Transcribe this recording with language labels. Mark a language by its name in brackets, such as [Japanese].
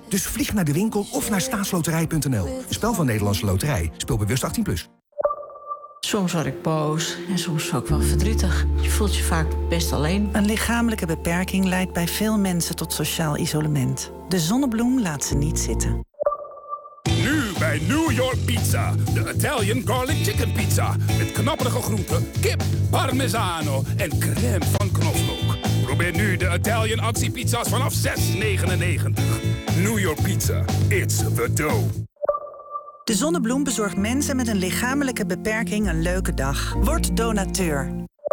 [Dutch] Dus vlieg naar de winkel of naar staatsloterij.nl. Een spel van Nederlandse Loterij. Speel bewust 18+. Soms word ik boos en soms ook wel verdrietig. Je voelt je vaak best alleen. Een lichamelijke beperking leidt bij veel mensen tot sociaal isolement. De zonnebloem laat ze niet zitten. Nu bij New York Pizza. De Italian Garlic Chicken Pizza. Met knapperige groenten, kip, parmesano en crème van knoflook. Probeer nu de Italian actiepizza's vanaf €6,99. [English] New York Pizza. It's the dough. [Dutch] De zonnebloem bezorgt mensen met een lichamelijke beperking een leuke dag. Word donateur.